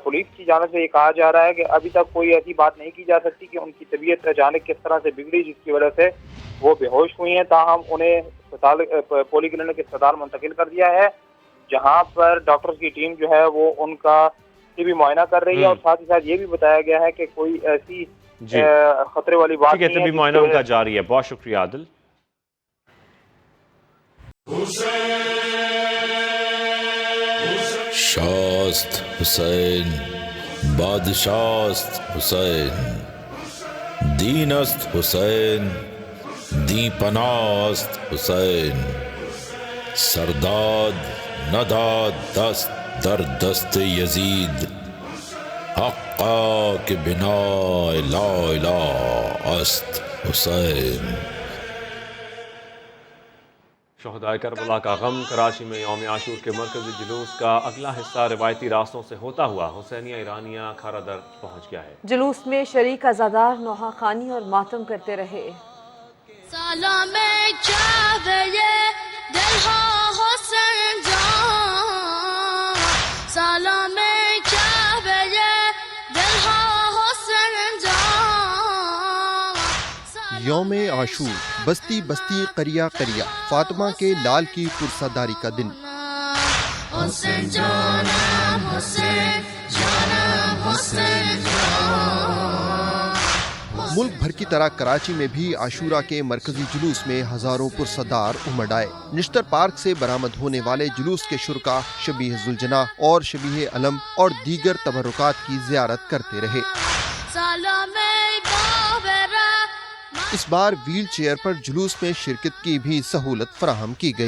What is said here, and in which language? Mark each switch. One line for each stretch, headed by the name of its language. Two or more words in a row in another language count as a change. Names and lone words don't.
Urdu: پولیس کی جانب سے یہ کہا جا رہا ہے کہ ابھی تک کوئی ایسی بات نہیں کی جا سکتی کہ ان کی طبیعت اچانک کس طرح سے بگڑی جس کی وجہ سے وہ بے ہوش ہوئی ہیں، تاہم انہیں پولی کلینک اسپتال منتقل کر دیا ہے، جہاں پر ڈاکٹرز کی ٹیم جو ہے وہ ان کا طبی معائنہ کر رہی ہے، اور ساتھ ہی ساتھ یہ بھی بتایا گیا ہے کہ کوئی ایسی خطرے والی بات نہیں ہے۔ طبی معائنہ ان کا جاری ہے۔ بہت شکریہ عادل۔
Persian: شاست حسین بادشاست حسین، دین است حسین دی پناست حسین، سرداد نداد دست در دست یزید، حقا کہ بنا لا الہ است حسین۔
Urdu: شہدائے کربلا کا غم۔ کراچی میں یوم عاشور کے مرکزی جلوس کا اگلا حصہ روایتی راستوں سے ہوتا ہوا حسینیہ ایرانیہ کھارا در پہنچ گیا ہے۔ جلوس میں شریک عزادار نوحہ خوانی اور ماتم کرتے رہے۔
Persian: سلام کعبہ دلہا حسین جان، سلام کعبہ دلہا حسین جان۔
Urdu: یوم عاشور بستی بستی قریہ قریہ فاطمہ کے لال کی پرساداری کا دن۔
Persian: حسین جانم حسین جانم حسین جان۔
Urdu: ملک بھر کی طرح کراچی میں بھی عاشورہ کے مرکزی جلوس میں ہزاروں پرصدار امڑ آئے۔ نشتر پارک سے برآمد ہونے والے جلوس کے شرکا شبیہ ذوالجناح اور شبیہ علم اور دیگر تبرکات کی زیارت کرتے رہے۔ اس بار ویل چیئر پر جلوس میں شرکت کی بھی سہولت فراہم کی گئی۔